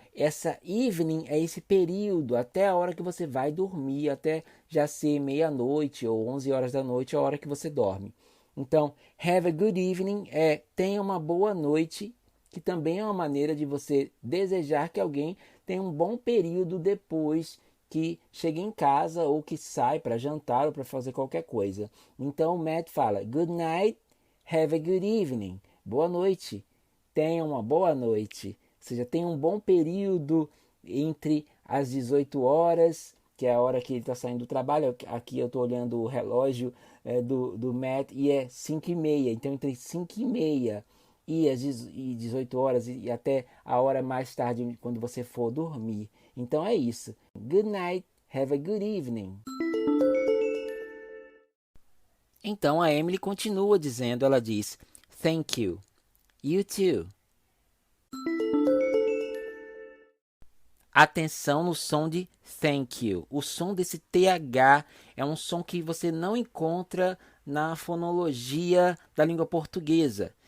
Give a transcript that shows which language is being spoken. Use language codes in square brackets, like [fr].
[pt] essa evening é esse período até a hora que você vai dormir, até já ser meia-noite ou 11 horas da noite, a hora que você dorme. Então, [en] have a good evening [pt] tenha uma boa noite, que também é uma maneira de você desejar que alguém tenha um bom período depois que chega em casa ou que sai para jantar ou para fazer qualquer coisa. Então, o Matt fala, [en] good night, have a good evening. [pt] Boa noite, tenha uma boa noite. Ou seja, tenha um bom período entre as 18 horas, que é a hora que ele está saindo do trabalho. Aqui eu estou olhando o relógio do Matt e é 5h30. Então, entre 5h30 e as 18 horas e até a hora mais tarde, quando você for dormir. Então, é isso. [en] Good night, have a good evening. [pt] Então, a Emily continua dizendo, ela diz, [en] thank you. You too. [pt] Atenção no som de [en] thank you. [pt] O som desse TH é um som que você não encontra na fonologia da língua portuguesa.